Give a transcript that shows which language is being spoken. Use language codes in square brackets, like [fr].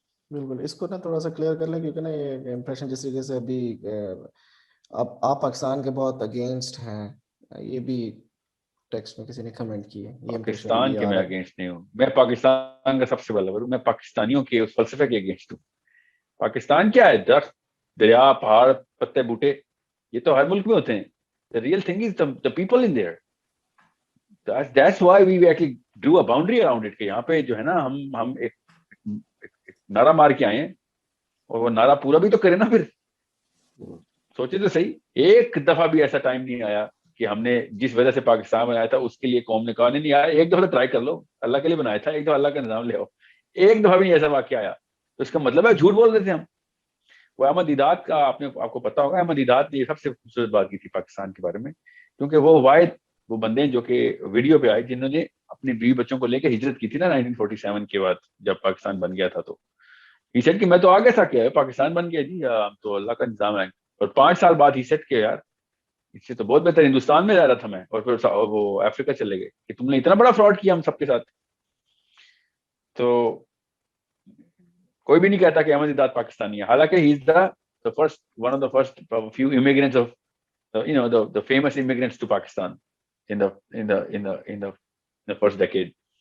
[ur] بالکل، اس کو نا تھوڑا سا کلیئر کر لیں، کیونکہ نا یہ امپریشن جس طریقے سے ابھی آپ پاکستان کے بہت اگینسٹ ہیں، یہ بھی ٹیکسٹ میں کسی نے کمنٹ کی ہے. پاکستان کے میں اگینسٹ نہیں ہوں، میں پاکستان کا سب سے بڑا میں پاکستانیوں کے اس فلسفے کے اگینسٹ ہوں. پاکستان کیا ہے؟ درخت، دریا، پہاڑ، پتے بوٹے، یہ تو ہر ملک میں ہوتے ہیں. [en] The real thing is the people in there. That's why we actually drew a boundary around it [ur] کہ یہاں پہ جو ہے نا ہم ایک نعرہ مار کے آئے ہیں، اور وہ نعرہ پورا بھی تو کرے نا. پھر سوچے تو صحیح، ایک دفعہ بھی ایسا ٹائم نہیں آیا کہ ہم نے جس وجہ سے پاکستان بنایا تھا اس کے لیے قوم نے کہا نہیں آیا. ایک دفعہ ٹرائی کر لو، اللہ کے لیے بنایا تھا، ایک دفعہ اللہ کا نظام لے آؤ. ایک دفعہ بھی نہیں ایسا واقعہ آیا. تو اس کا مطلب ہے جھوٹ بول رہے تھے ہم. وہ احمد دیدات کا آپ کو پتا ہوگا، احمد دیدات نے یہ سب سے خوبصورت بات کی تھی پاکستان کے بارے میں، کیونکہ وہ واحد وہ بندے جو کہ ویڈیو پہ آئے جنہوں نے اپنی بیوی بچوں کو لے کے ہجرت کی تھی نا 1947 کے بعد جب پاکستان بن گیا تھا. تو [en] he said [ur] کہ میں تو آگے تھا، کیا پاکستان بن گیا جی، تو اللہ کا نظام ہے. اور 5 سال بعد [en] he said [ur] کہ یار اس سے تو بہت بہتر ہندوستان میں رہ رہا تھا میں. اور پھر وہ افریقہ چلے گئے کہ تم نے اتنا بڑا فراڈ کیا ہم سب کے ساتھ. تو کوئی بھی نہیں کہتا کہ احمد دیدات پاکستانی ہے، حالانکہ [en] He is the first one of the first few immigrants of the famous immigrants to Pakistan in the first decade.